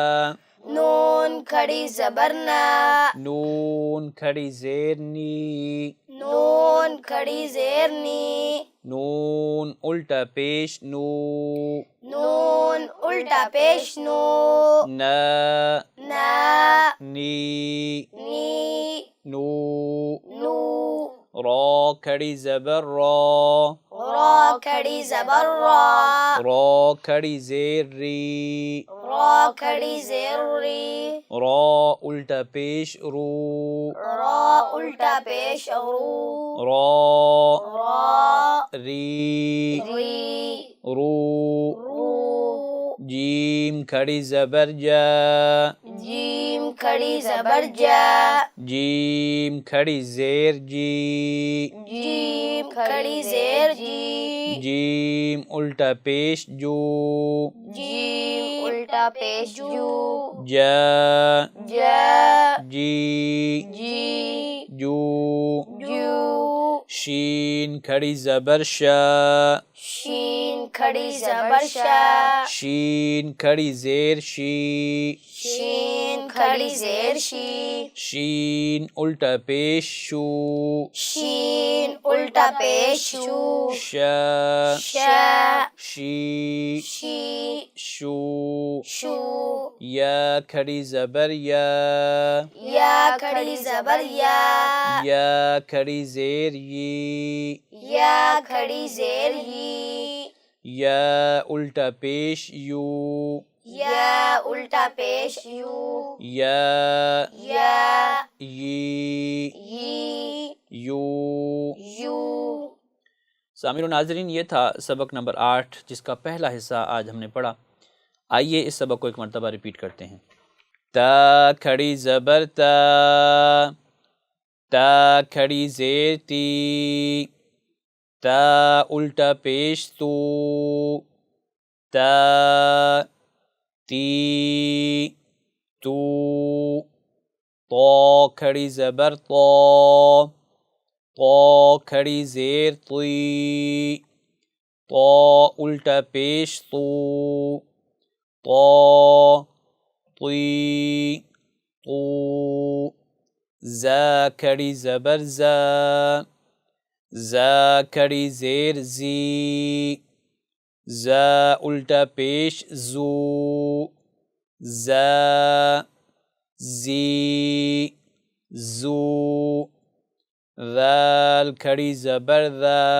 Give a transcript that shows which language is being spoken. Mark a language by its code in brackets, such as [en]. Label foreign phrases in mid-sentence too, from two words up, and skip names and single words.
[ur] نون کھڑی زبر نا نون کھڑی زیر نی نون کھڑی زیر نی نون الٹا پیش نو نون الٹا پیش نو نا نا نی نی نو نو را کھڑی زبر را را کھڑی زبر را را کھڑی زیر ری را کھڑی زیر ری را الٹا پیش رو را الٹا پیش رو را را ری ری رو رو جیم کھڑی زبر جا جیم کھڑی زبر جا جیم کھڑی زیر جی جیم کھڑی زیر جی جیم الٹا پیش جو جیم الٹا پیش جو جا جا جی جی جو جو شین کھڑی زبر شا شین کھڑی زبر شا شین کھڑی زیر شی شین کھڑی زیر شی شین الٹا پیش شو شین الٹا پیش شو شا شا شی شی شو شو یا کھڑی زبر یا کھڑی زبر یا کھڑی زیر یی یا کھڑی زیر ہی یا الٹا پیش یو یا الٹا پیش یو یا یا یی یی یو یو سامعین و ناظرین، یہ تھا سبق نمبر 8 جس کا پہلا حصہ آج ہم نے پڑھا۔ آئیے اس سبق کو ایک مرتبہ ریپیٹ کرتے ہیں۔ تا کھڑی زبر تا، تا کھڑی زیر تی، تا الٹا پیش تو، تا تی تو، طا کھڑی زبر طا، طا کھڑی زیر طی، طا الٹا پیش تو، طا طی تو، زا کھڑی زبر زا، زا کھڑی زیر زی، زا الٹا پیش زو، زا زی زو، ذال کھڑی زبر ذا،